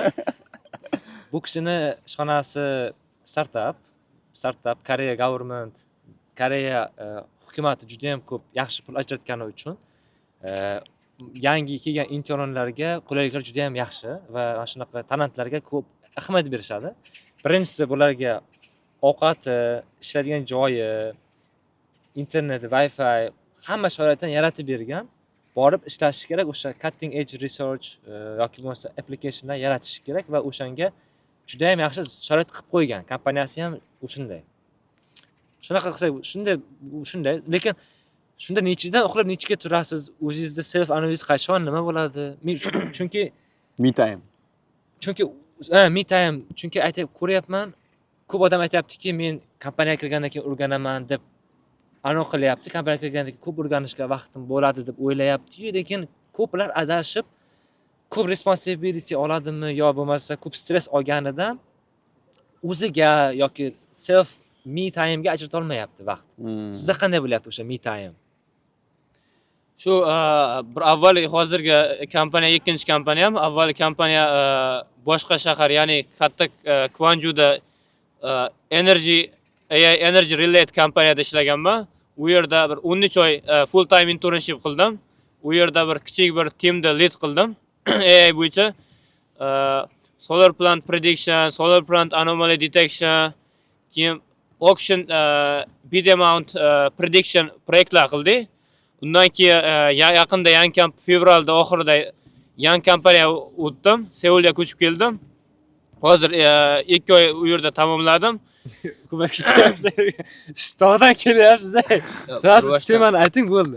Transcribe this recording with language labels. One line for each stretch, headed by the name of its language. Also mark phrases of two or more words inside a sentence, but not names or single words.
Uzbek: Bu kishini ishxonasi startup Koreya government, Koreya hukumati juda ham ko'p yaxshi pul ajratgani uchun yangi kelgan internlarga qulayliklar juda ham yaxshi va mana shunaqa talantlarga ko'p ahamiyat berishadi. Birinchisi bularga ovqati, ishlaydigan joyi, internet, Wi-Fi hamma sharoitlarni yaratib bergan. Borib ishlashi kerak, o'sha
English: cutting edge research
Uzbek: yoki bo'lmasa applicationlar yaratish kerak va o'shanga juda ham yaxshi sharoit qilib qo'ygan. Kompaniyasi ham o'shunday. Shunaqa qilsak, shunday, lekin shunda nechidan uxlab nechiga turasiz? O'zingizda self analiz qachon nima bo'ladi? Men chunki
English: Me time. me time,
Uzbek: chunki aytib ko'ryapman, ko'p odam aytayaptiki, men kompaniyaga kirgandan keyin o'rganaman deb aniq qilyapti. Kompaniyaga kirgandan keyin ko'p o'rganishga vaqtim bo'ladi deb o'ylayapti-yu, lekin ko'plar adashib, ko'p responsibility oladimi yo bo'lmasa ko'p stress olganidan o'ziga yoki
English: self me time
Uzbek: ga ajrata olmayapti vaqt. Sizda qanday bo'lyapti o'sha
English: me time?
Uzbek: Shu bir avval hozirgi kompaniya, ikkinchi kompaniyam, avval kompaniya boshqa shahar, ya'ni katta Kwanjuda
English: energy related
Uzbek: kompaniyada ishlaganman. U yerda bir 13 oy
English: full time internship
Uzbek: qildim. U yerda bir kichik bir teamda lead qildim. AI bo'yicha
English: solar plant prediction, solar plant anomaly detection,
Uzbek: keyin
English: auction bid amount prediction
Uzbek: proyektlar qildik. Undan keyin yaqinda yangi fevralda oxirida yangi kompaniya o'tdim. Seulga ko'chib keldim. Hozir 2 oy u yerda tamomladim. Ko'mak ketyapsiz. Stokdan kelyapsiz-da. Siz temani ayting bo'ldi.